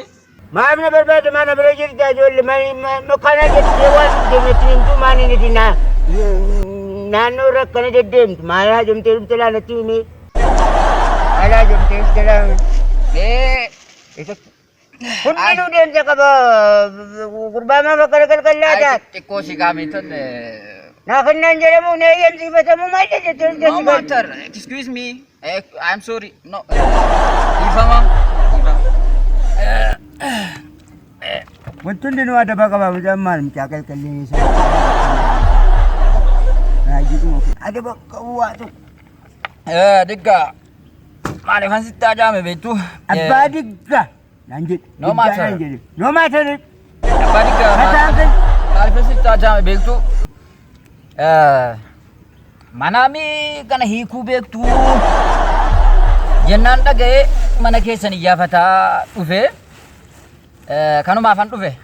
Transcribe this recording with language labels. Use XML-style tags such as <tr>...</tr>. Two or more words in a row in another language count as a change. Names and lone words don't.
<om>maamna barbaada maana bira jirta ijoollee makana jettee waan deemettiintu maaninidina naannoo rakkana deddeemtu maal hajamtee dhumte laalatti hime Alaa jirtees jedhame. Mee Hundinuu deemsa qaba. Gurbaa maa bakka galgalaadhaan. xiqqoo si gaamitan. Naa kannaan jedhamu na eeyyamsiifatamu maal jettee</om> <en>No matter. Excuse me. I'm sorry. No.</en> <om>Ifama. Wanti hundinuu adaba qaba mucaan maal mucaa qalqallee isaa. Raajii adaba qabuwaatu. Digga. Maaliifan sitti ajaa'ame beektu? Abbaa digga. Naan jedhe.</om> <en>No matter. No matter.</en> <om>Abbaa digga. Maaliifan sitti ajaa'ame beektu? Manaami kana hiikuu beektu jennaan dhaga'ee mana keessan iyyafataa dhufe kanumaafan dhufe.</om>